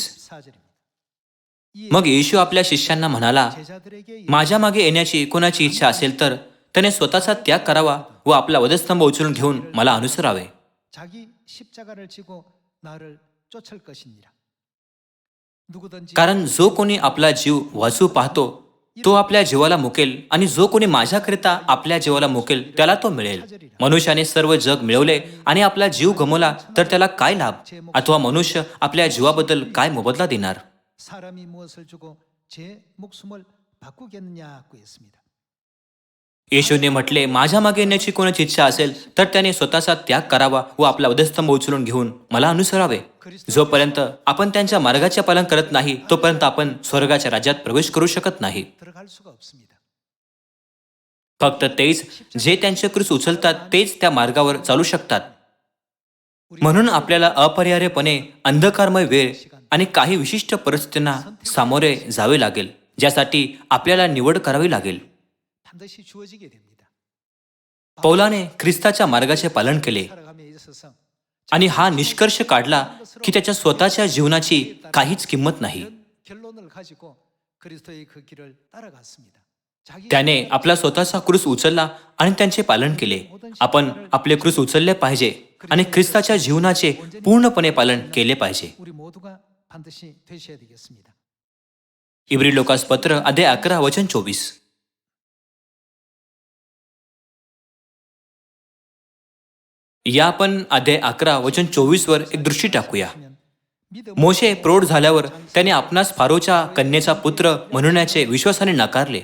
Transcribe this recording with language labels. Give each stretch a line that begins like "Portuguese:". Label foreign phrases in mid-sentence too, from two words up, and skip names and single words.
Korean: 4절입니다.
Marathi: मग येशू आपल्या शिष्यांना म्हणाला,
Korean: 제자들에게
Marathi: माझ्या मागे येण्याची कोणाची इच्छा असेल तर त्याने स्वतःचा त्याग करावा व आपला वधस्तंभ उचलून घेऊन मला अनुसरावे.
Korean: 자기 십자가를 지고 나를 쫓을 것이니라. 누구든지
Marathi: कारण जो कोणी आपला जीव वाचू पाहतो तो आपल्या जीवाला मुकेल, आणि जो कोणी माझ्याकरिता आपल्या जीवाला मुकेल त्याला तो मिळेल. मनुष्याने सर्व जग मिळवले आणि आपला जीव गमावला तर त्याला काय लाभ? अथवा मनुष्य आपल्या जीवाबद्दल काय मोबदला देणार?
Korean: 사람이 무엇을 주고 제 목숨을 바꾸겠느냐고 했습니다.
Marathi: येशूने म्हटले, माझ्या मागे येण्याची कोणाची इच्छा असेल तर त्याने स्वतःचा त्याग करावा व आपला वधस्तंभ उचलून घेऊन मला अनुसरावे. जोपर्यंत आपण त्यांच्या मार्गाचे पालन करत नाही तोपर्यंत आपण स्वर्गाच्या राज्यात प्रवेश करू शकत नाही.
Korean: 들어갈 수가 없습니다.
Marathi: फक्त तेच जे त्यांचे क्रूस उचलतात तेच त्या मार्गावर चालू शकतात. म्हणून आपल्याला अपरिहार्यपणे अंधकारमय वेळ आणि काही विशिष्ट परिस्थितींना सामोरे जावे लागेल, ज्यासाठी आपल्याला निवड करावी लागेल.
Korean: 반드시 주어지게 됩니다.
Marathi: पौलाने ख्रिस्ताच्या मार्गाचे पालन केले
Korean: 살아감에 있어서
Marathi: आणि हा निष्कर्ष काढला की त्याच्या स्वतःच्या जीवनाची काहीच किंमत नाही.
Korean: 이런 결론을 가지고 그리스도의 그 길을 따라갔습니다. 자기
Marathi: त्याने आपला स्वतःचा क्रूस उचलला आणि त्यांचे पालन केले. आपण आपले क्रूस उचलले पाहिजे आणि ख्रिस्ताच्या जीवनाचे पूर्णपणे पालन केले पाहिजे.
Korean: 우리 모두가 반드시 되셔야 되겠습니다.
Marathi: इब्री लोकास पत्र अध्याय 11 वचन 24. या आपण अध्याय 11 वचन 24 वर एक दृष्टी टाकूया. मोशे प्रौढ झाल्यावर त्याने आपणास फारोच्या कन्येचा पुत्र म्हणण्याचे विश्वासाने नाकारले.